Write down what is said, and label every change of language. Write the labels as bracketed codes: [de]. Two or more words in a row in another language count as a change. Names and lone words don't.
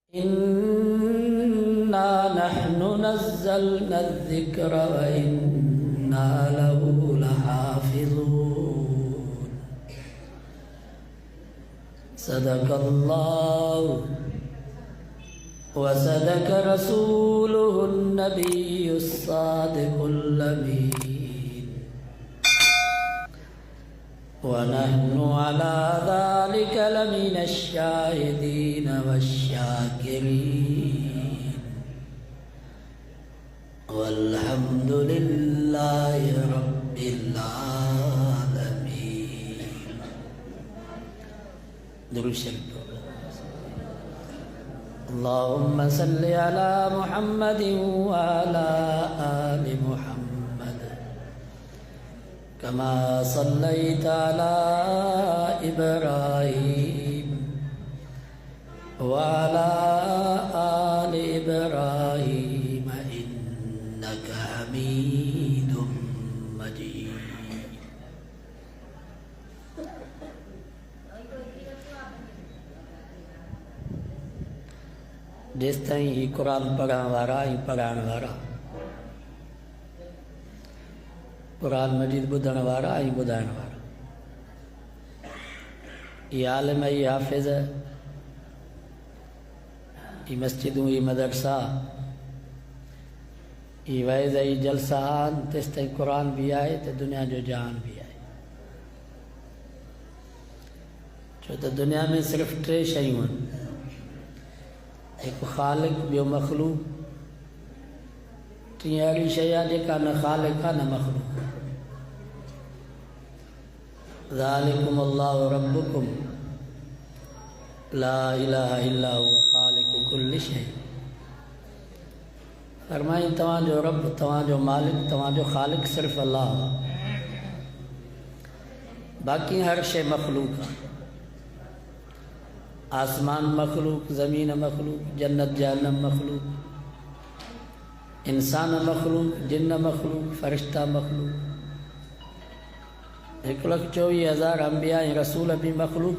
[ar] إنا نحن نزلنا الذكر وإنا له لحافظون. صدق الله وصدق رسوله النبي الصادق الأمين ونحن على ذلك لمن الشاهدين والشاكرين والحمد لله رب العالمين. [sd] दुरूद शरीफ। [ar] اللهم صل على محمد وعلى آل محمد كما صليت على إبراهيم وعلى آل إبراهيم إنك حميد مجيد. [sd] जिस ताईं ही कुरान पढ़ण वारा ऐं पढ़ाइण वारा, कुरान मजीद ॿुधण वारा ऐं ॿुधाइण वारा, ये आलिम ये हाफ़िज़ ये मस्जिदूं ये मदरसा ये वैज़ ये जलसा आहिनि, तेसि ताईं कुरान भी आहे त दुनिया जो जहान भी आहे। छो त दुनिया में सिर्फ़ टे शयूं आहिनि, हिकु ख़ालिक, ॿियो मख़लूक, टीं अहिड़ी शइ आहे जेका न ख़ालिक आहे न मख़लूक। [ar] ذلكم الله ربكم لا إله إلا هو خالق كل شيء. [sd] फरमाई तव्हांजो रब, तव्हांजो मालिक, तव्हांजो ख़ालिक सिर्फ़ु अल्लाह, बाक़ी हर शइ मख़लूक आहे। आसमान मखलूक, ज़मीन मखलूक, जन्नत जहन्नम मखलूक, इंसान मखलूक, जिन्न मखलूक, फ़रिश्ता मखलूक, 1,24,000 अंबिया रसूल भी मखलूक।